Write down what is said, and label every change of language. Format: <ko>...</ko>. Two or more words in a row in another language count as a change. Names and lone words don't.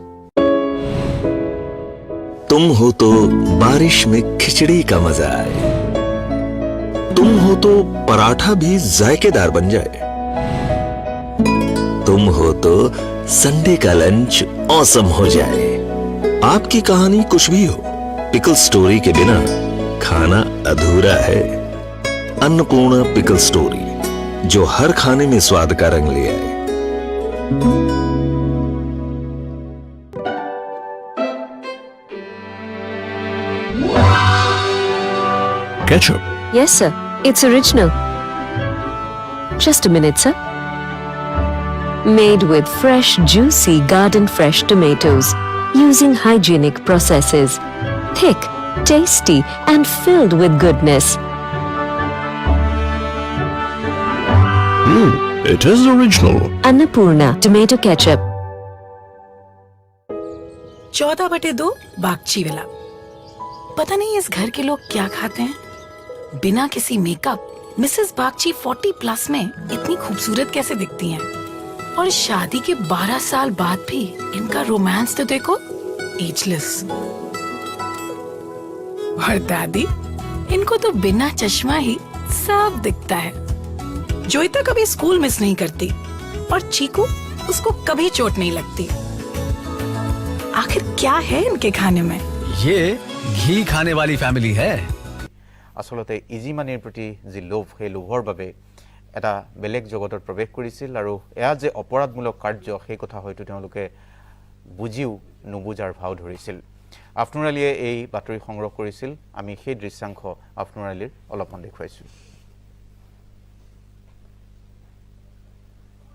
<hi>तुम हो तो बारिश में खिचड़ी का मजा आए तुम हो तो पराठा भी जायकेदार बन जाए तुम हो तो संडे का लंच औसम हो जाए आपकी कहानी कुछ भी हो पिकल स्टोरी के बिना खाना अधूरा है अन्नपूर्णा पिकल स्टोरी जो हर खाने में स्वाद का रंग ले आए</hi> <en>Ketchup. Yes, sir. It's original. Just a minute, sir. Made with fresh, juicy, garden-fresh tomatoes, using hygienic processes. Thick, tasty, and filled with goodness. It is original. Annapurna Tomato Ketchup.</en> <hi>14/2 बागचीवाला पता नहीं इस घर के लोग क्या खाते हैं बिना किसी मेकअप मिसेस बागची 40+ में इतनी खूबसूरत कैसे दिखती हैं और शादी के 12 साल बाद भी इनका रोमांस तो देखो एजलेस और दादी इनको तो बिना चश्मा ही सब दिखता है जोईता कभी स्कूल मिस नहीं करती और चीकू उसको कभी चोट नहीं लगती आखिर क्या है इनके खाने में ये घी खाने वाली फैमिली है</hi> <as>আসলতে</as> <en>easy money</en> <as>প্ৰতি যি লোভ সেই লোভৰ বাবে এটা বেলেগ জগতত প্ৰৱেশ কৰিছিল আৰু এয়া যে অপৰাধমূলক কাৰ্য সেই কথা হয়তো তেওঁলোকে বুজিও নুবুজাৰ ভাও ধৰিছিল আফনুৰ আলীয়ে এই বাতৰি সংগ্ৰহ কৰিছিল আমি সেই দৃশ্যাংশ আফনুৰ আলীৰ অলপমান দেখুৱাইছোঁ</as>